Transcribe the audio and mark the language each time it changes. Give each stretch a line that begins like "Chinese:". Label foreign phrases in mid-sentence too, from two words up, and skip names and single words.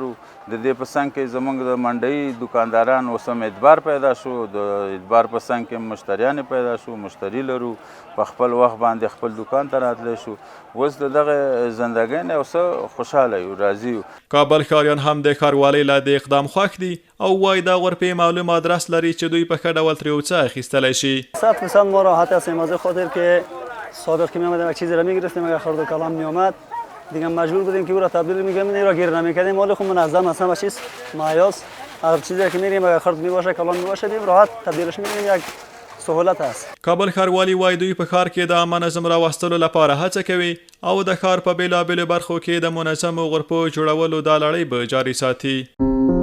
Pashto: د دې په څنګ کې زموږ د منډۍ دکانداران اوس هم اعتبار پیدا شو، د اعتبار په څنګ کې مشتریان پیدا شو، مشتری لرو، په خپل وخت باندې خپل دکان ته راتلی شو. اوس د دغه زندګۍ نه اوس خوشحاله یو، راضي یو. کابل ښاریان هم د ښاروالۍ له دې اقدام خوښ دي او وایي دا غرفې معلوم آدرس لري چې دوی په ښه ډول ترې یو څه اخیستلی شي.
Persian: 100% ما راحت هستیم از خاطر که سابق که می‌آمدیم یک چیزی را می‌گرفتیم اگر خرد و کلام می‌آمد دیگه مجبور بودیم که او را تبدیل می‌کردیم، این را گیر نمی‌کردیم. مال خود منظم اصلا چیز مایاس هر چیزی که می‌ریم اگر خرد می‌باشه کلام می‌باشه دیم راحت تبدیلش می‌کنیم، یک سهولت است.
Pashto: کابل ښاروالي وایي دوی په ښار کې د عامه نظم راوستلو لپاره هڅه کوي او د ښار په بېلابېلو برخو کې د منظمو غرفو جوړولو دا لړۍ به جاري ساتي.